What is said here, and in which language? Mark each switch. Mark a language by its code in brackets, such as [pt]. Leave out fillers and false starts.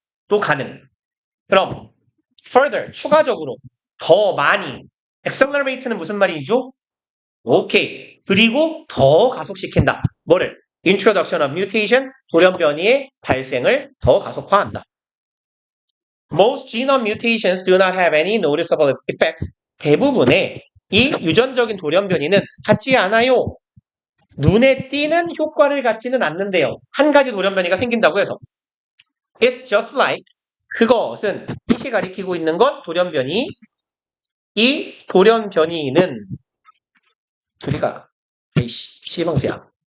[ko] 또 가능. 그럼 further 추가적으로 더 많이 accelerate는 무슨 말이죠? 오케이. 그리고 더 가속시킨다. 뭐를? [en] introduction of mutation [ko] 돌연변이의 발생을 더 가속화한다. [en] Most genome mutations do not have any noticeable effects. [ko] 대부분의 이 유전적인 돌연변이는 갖지 않아요. 눈에 띄는 효과를 갖지는 않는데요. 한 가지 돌연변이가 생긴다고 해서 [en] It's just like [ko] 그것은 이시 가리키고 있는 건 돌연변이. 이 돌연변이는 우리가 시방새야.